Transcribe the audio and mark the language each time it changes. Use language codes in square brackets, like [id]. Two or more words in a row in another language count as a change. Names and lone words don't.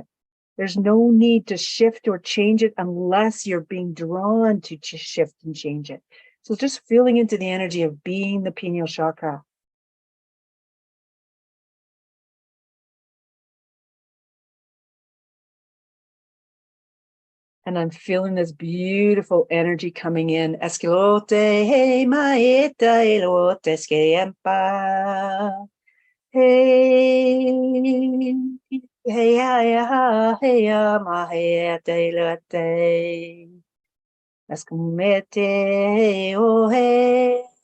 [en] There's no need to shift or change it unless you're being drawn to shift and change it. So just feeling into the energy of being the pineal chakra. And I'm feeling this beautiful energy coming in. Esquilote, hey, maeta, elote, esquiempa. Hey, hey, hey, maeta, elote. Escomete, oh, hey.